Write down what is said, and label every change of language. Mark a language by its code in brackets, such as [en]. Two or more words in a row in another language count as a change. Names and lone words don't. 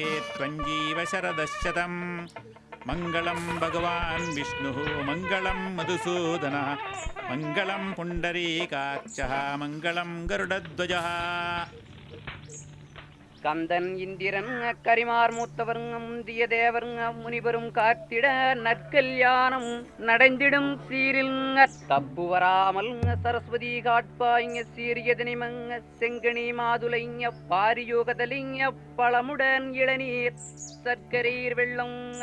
[sa] त्वञ्जीव शरदशतं मङ्गलं भगवान् विष्णुः मङ्गलं मधुसूदनः मङ्गलं पुण्डरीकाक्षः मङ्गलं गरुडध्वजः [ta] கந்தன் இந்திரன் கரிமார் மூத்தவருங்க முந்திய தேவருங்க முனிவரும் காத்திட நற்கல்யாணம் நடந்திடும் சீரில் தப்பு வராமல் சரஸ்வதி காட்பாய்ங்க சீரியதனிமங்க செங்கனி மாதுளைங்க பாரியோகதலிங்க பழமுடன் இளநீர் சர்க்கரீர் வெள்ளம்.